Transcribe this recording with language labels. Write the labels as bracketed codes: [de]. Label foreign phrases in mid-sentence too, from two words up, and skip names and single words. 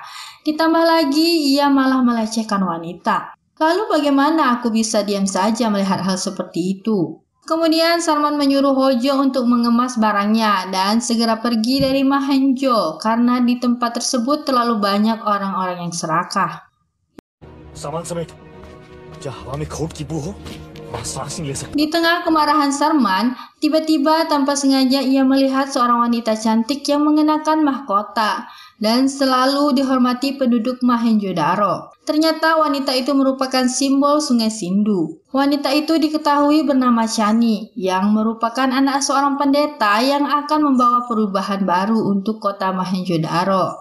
[id] Ditambah lagi ia malah melecehkan wanita. Lalu bagaimana aku bisa diam saja melihat hal seperti itu? Kemudian Sarman menyuruh Hojo untuk mengemas barangnya dan segera pergi dari Mohenjo karena di tempat tersebut terlalu banyak orang-orang yang serakah. [hi] सामान समेत, क्या हवा में खोट की बू हो, और सांस नहीं ले सकता। [id] Di tengah kemarahan Sarman, tiba-tiba tanpa sengaja ia melihat seorang wanita cantik yang mengenakan mahkota. dan selalu dihormati penduduk Mohenjo-daro. Ternyata wanita itu merupakan simbol Sungai Sindhu. Wanita itu diketahui bernama Chani, yang merupakan anak seorang pendeta yang akan membawa perubahan baru untuk kota Mohenjo-daro.